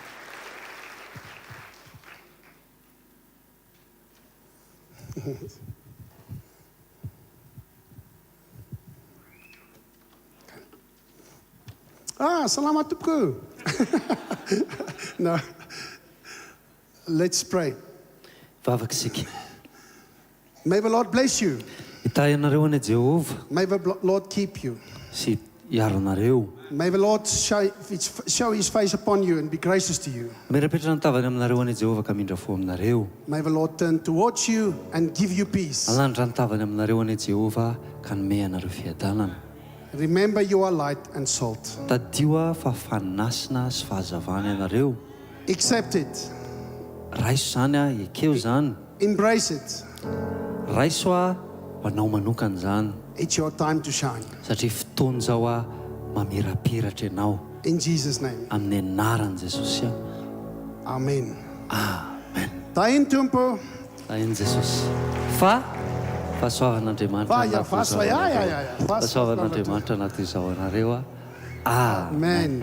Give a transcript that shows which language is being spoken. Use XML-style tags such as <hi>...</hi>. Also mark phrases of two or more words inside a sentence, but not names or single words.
<en>Selamat Tuku. No. Let's pray.</en> <mg>Vavaka isika.</mg> <en>May the Lord bless you.</en> <mg>Hitahy anareo any Jehovah</mg> <en>May the Lord keep you.</en> <mg>sy hiaro anareo.</mg> <en>May the Lord show his face upon you and be gracious to you.</en> <mg>Mirapetrana ny tavany aminareo any Jehovah ka mindrafo aminareo.</mg> <en>May the Lord turn towards you and give you peace.</en> <mg>Alandra ny tavany aminareo any Jehovah ka nome anareo fiadanana.</mg> <en>Remember you are light and salt.</en> <mg>Tadio fa fanasina sy fahazavana ianareo.</mg> <en>Accept it.</en> <mg>Raiso zany ekeo zany.</mg> <en>Embrace it.</en> <mg>Raiso ho anao manokana zany.</mg> <en>It's your time to shine.</en> <mg>Satria fotoana zao mamirapiratra ianao.</mg> <en>In Jesus' name.</en> <mg>Amin'ny anaran'i Jesosy. Amen. Amen. Tain tumpo. Ain Jesosy. Fahasoavan'Andriamanitra. Fahasoavan'Andriamanitra anaty izao anareo. Amen. Amen.</mg>